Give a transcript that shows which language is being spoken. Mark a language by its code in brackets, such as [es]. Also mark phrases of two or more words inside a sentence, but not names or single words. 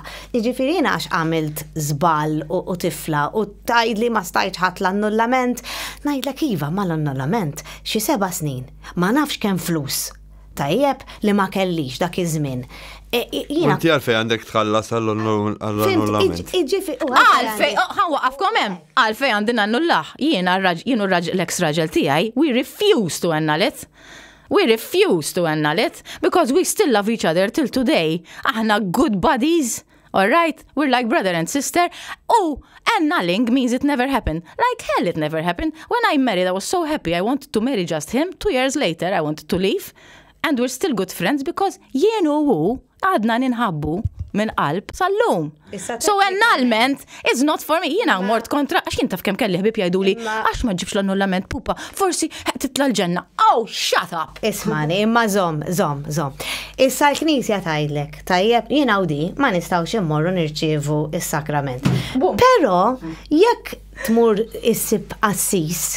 [mt] Jiġifieri jiena għax għamilt żball u tifla u tgħidli ma stajtx ħadd l-annullament, ngħidlek iva mal-annullament xi 7 snin, ma nafx kemm flus. Tajjeb li ma kellix dak iż-żmien. Inti għalfej għandek tħallas għall-annullament. Għalfej, waqafkom hemm. Għalfej għandina annullaħ. Jien l-ex raġel tiegħi, [en] we refuse to annul it. We refuse to annul it because we still love each other till today. Aħna good buddies. All right? We're like brother and sister. Oh, annulling means it never happened. Like hell it never happened. When I married, I was so happy. I wanted to marry just him. 2 years later, I wanted to leave. And we're still good friends because [mt] jien u hu għadna ninħabbu minn qalb sal-lum. [en] So annulment is not for me. [mt] Jiena mort kontra, għax jien taf kemm kelli ħbib jgħiduli, għax ma ġibx l-annullament pupa, forsi titla l-ġenna. [en] Oh, shut up! [mt] Ismani, imma zom. Issa l-Knisja tgħidlek, tajjeb jiena u di ma nistgħux immorru nirċievu is-sakrament. Però jekk tmur issib qassis,